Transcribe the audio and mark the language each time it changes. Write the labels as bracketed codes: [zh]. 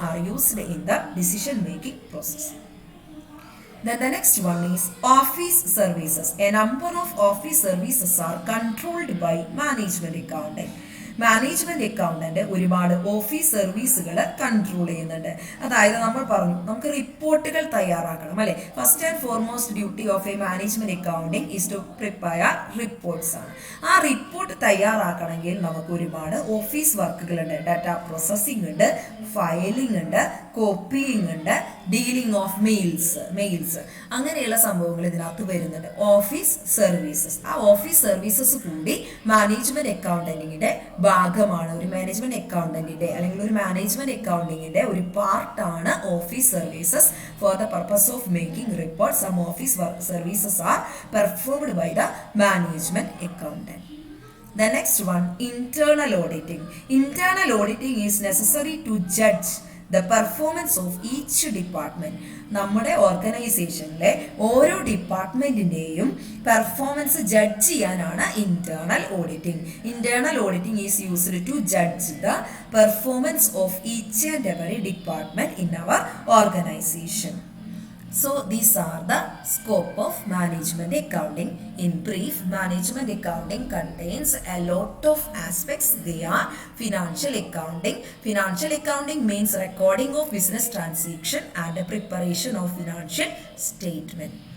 [en] are used in the decision making process. Then the next one is office services. A number of office services are controlled by management accounting. [ml] Management accountant ഒരുപാട് office സർവീസുകൾ control ചെയ്യുന്നുണ്ട്. അതായത് നമ്മൾ പറഞ്ഞു നമുക്ക് റിപ്പോർട്ടുകൾ തയ്യാറാക്കണം അല്ലേ. [en] First and foremost duty of a management accounting is to prepare reports ആണ്. [ml] ആ റിപ്പോർട്ട് തയ്യാറാക്കണമെങ്കിൽ നമുക്ക് ഒരുപാട് ഓഫീസ് വർക്കുകളുണ്ട്. ഡാറ്റ പ്രോസസ്സിംഗ് ഉണ്ട്, ഫയലിംഗ് ഉണ്ട്, കോപ്പിയിങ് ഉണ്ട്, [en] dealing of mails [ml] അങ്ങനെയുള്ള സംഭവങ്ങൾ ഇതിനകത്ത് വരുന്നുണ്ട്. ഓഫീസ് സർവീസസ്, ആ ഓഫീസ് സർവീസസ് കൂടി മാനേജ്മെന്റ് അക്കൗണ്ടിങ്ങിന്റെ ഭാഗമാണ്. ഒരു മാനേജ്മെന്റ് അക്കൗണ്ടന്റിന്റെ അല്ലെങ്കിൽ ഒരു മാനേജ്മെന്റ് അക്കൗണ്ടിങ്ങിന്റെ ഒരു പാർട്ടാണ് office services. [en] For the purpose of making report some office services are performed by the management accountant. The next one, internal auditing. Internal auditing is necessary to judge the performance of each department. [ml] നമ്മുടെ ഓർഗനൈസേഷനിലെ ഓരോ ഡിപ്പാർട്ട്മെന്റിന്റെയും performance judge ചെയ്യാനാണ് internal auditing. [en] Internal auditing is used to judge the performance of each and every department in our organization. So these are the scope of management accounting. In brief, management accounting contains a lot of aspects. They are financial accounting. Financial accounting means recording of business transaction and the preparation of financial statement.